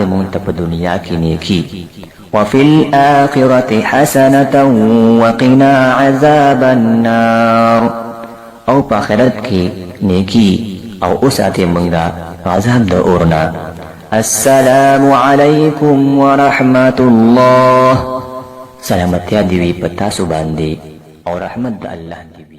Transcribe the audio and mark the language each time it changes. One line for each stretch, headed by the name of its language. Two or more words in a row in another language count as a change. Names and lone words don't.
Pashto: مون ته په دنیا کې نیکی
Arabic: وفي الآخرة حسنة وقنا عذاب النار
Pashto: او په آخرت کې نیکی او اوساته مونږ عذاب د اورنا
Arabic: السلام علیکم ورحمة الله
Pashto: سلامتیا دی وی پتا سو باندې او رحمت د الله